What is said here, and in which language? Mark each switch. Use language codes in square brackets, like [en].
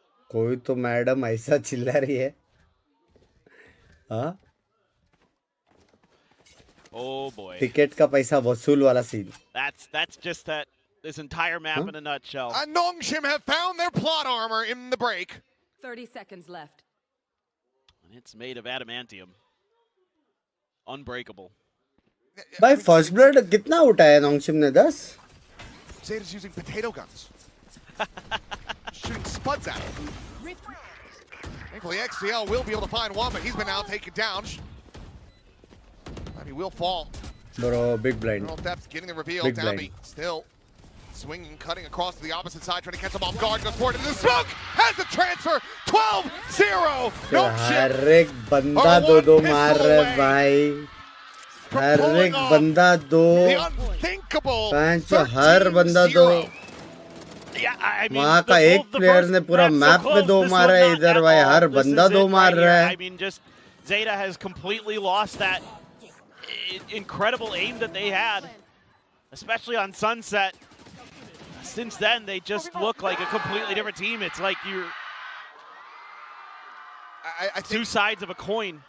[hi] कोई तो मैडम ऐसा चिल्ला रही है, हाँ? [en] Oh boy. [hi] टिकट का पैसा वसूल वाला scene. [en] That's just this entire map in a nutshell. Nongshim have found their plot armor in the break. 30 seconds left. And it's made of adamantium. Unbreakable. [hi] भाई फर्स्ट ब्लड कितना उठाया नोंगशिम ने? [en] 10. Zeta's using potato guns. Shooting spuds at him. Thankfully, XCL will be able to find one, but he's been now taken down. He will fall. Bro, big blind. Little depth getting the reveal. Big Downbeat blind. still swinging, cutting across to the opposite side, trying to catch him off guard. Goes forward into the smoke. Has the transfer. 12-0. [hi] हर एक बंदा दो मार रहा है भाई. हर एक बंदा दो. [en] The unthinkable. [hi] हर बंदा दो. [en] Yeah, I mean, [hi] वहाँ का एक प्लेयर ने पूरा मैप पे दो मारा है, इधर भाई हर बंदा दो मार रहा है. [en] I mean, just Zeta has completely lost that incredible aim that they had, especially on Sunset. Since then, they just look like a completely different team. It's like you're I two sides of a coin.